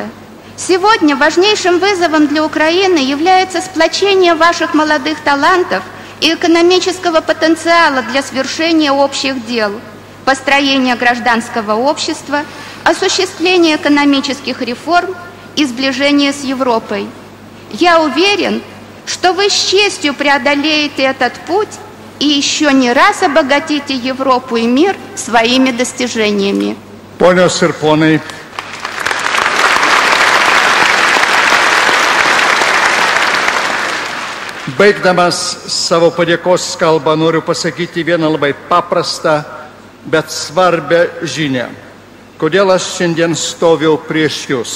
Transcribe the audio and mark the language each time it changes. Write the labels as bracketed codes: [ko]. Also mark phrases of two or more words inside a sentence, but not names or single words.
[ru] Сегодня важнейшим вызовом для Украины является сплочение ваших молодых талантов и экономического потенциала для свершения общих дел, построения гражданского общества, осуществления экономических реформ и сближения с Европой. Я уверен, что вы с честью преодолеете этот путь и еще не раз обогатите Европу и мир своими достижениями. [lt] Ponios ir ponai, baigdamas savo padėkos kalbą noriu pasakyti vieną labai paprastą, bet svarbę žinią. Kodėl aš šiandien stoviu prieš jūs?